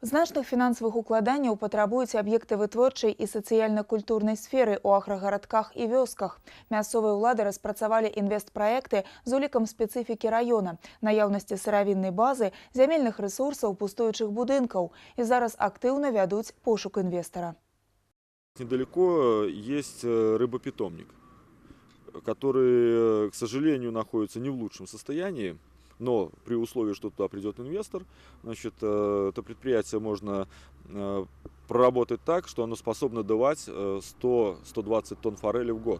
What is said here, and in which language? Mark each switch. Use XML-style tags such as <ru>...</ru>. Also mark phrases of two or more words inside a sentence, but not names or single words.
<be>Значных фінансавых укладанняў патрабуюць аб'екты вытворчай і сацыяльна-культурнай сферы ў аграгарадках і вёсках. Мясцовыя ўлады распрацавалі інвестпраекты з улікам спецыфікі раёна, наяўнасці сыравіннай базы, зямельных рэсурсаў, пустуючых будынкаў. І зараз актыўна вядуць пошук інвестара.</be> <ru>Недалеко есть рыбопитомник, который, к сожалению, находится не в лучшем состоянии. Но при условии, что туда придет инвестор, значит, это предприятие можно проработать так, что оно способно давать 100-120 тонн форели в год.</ru>